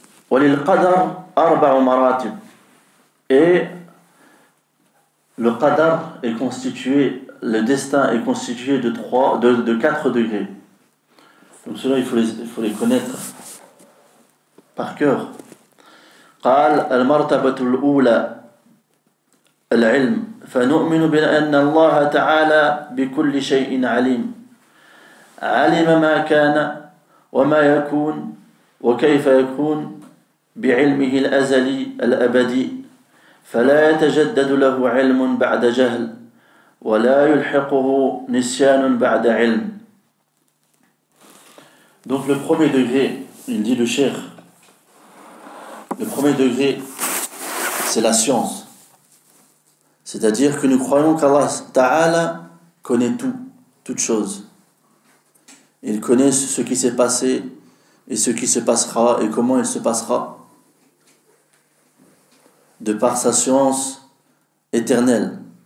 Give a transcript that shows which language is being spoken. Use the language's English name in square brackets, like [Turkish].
[Arabic] وَلِلْقَدَرْ أَرْبَعُ مَرَاتِبٍ. [French] Et le qadar est constitué, le destin est constitué de 4 degrés. Donc cela, il faut les connaître par cœur. [Arabic] قال المرتبة الأولى العلم فنؤمن بأن الله تعالى بكل شيء عليم علم ما كان وما يكون وكيف يكون بعلمه الأزلي الأبدي فلا يتجدد له علم بعد جهل ولا يلحقه نسيان بعد علم. [French] Donc le premier degré, il dit le cheikh, le premier degré, c'est la science. C'est-à-dire que nous croyons qu'Allah Ta'ala connaît toute chose. Il connaît ce qui s'est passé et ce qui se passera et comment il se passera, de par sa science éternelle.